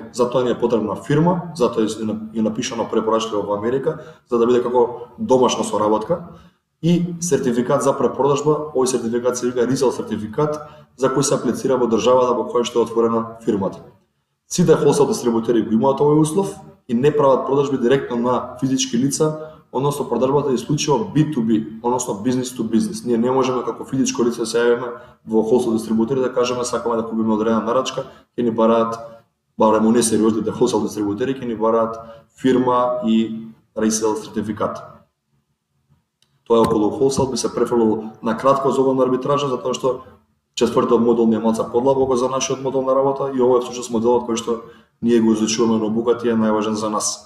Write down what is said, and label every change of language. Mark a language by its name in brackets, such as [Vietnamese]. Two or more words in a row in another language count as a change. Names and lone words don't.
[Macedonian] Затоа ни е потребна фирма, затоа е напишано препорачлива во Америка, за да биде како домашна соработка и сертификат за препродажба. Овој сертификат се вика resale сертификат, за кој се аплицира во државата во која што е отворена фирмата. Сите wholesale дистрибутери го имаат овој услов и не прават продажби директно на физички лица, односно продажбата е исклучиво B2B, односно [English] business to business. [Macedonian] Ние не можеме како физичко лице да се јавиме во wholesale дистрибутери да кажеме сакаме да купиме одредена нарачка, ќе ни бараат, барем оние сериозните wholesale дистрибутери ќе ни бараат фирма и resale сертификат. Тоа е околу wholesale, би се префрлило на кратко за овој арбитража, затоа што четвртиот модел не е малку подлабоко за нашиот модел на работа и овој е всушност моделот кој што ние го изучуваме на обуката и е најважен за нас.